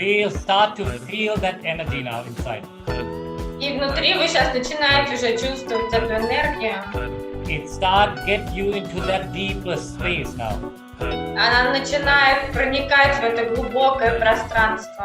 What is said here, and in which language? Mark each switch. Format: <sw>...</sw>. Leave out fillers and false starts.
<en>Start to feel that energy now inside.</en> <ru>И внутри вы сейчас начинаете уже чувствовать эту энергию.</ru> <en>It start get you into that deeper space now.</en> <ru>Она начинает проникать в это глубокое пространство.</ru>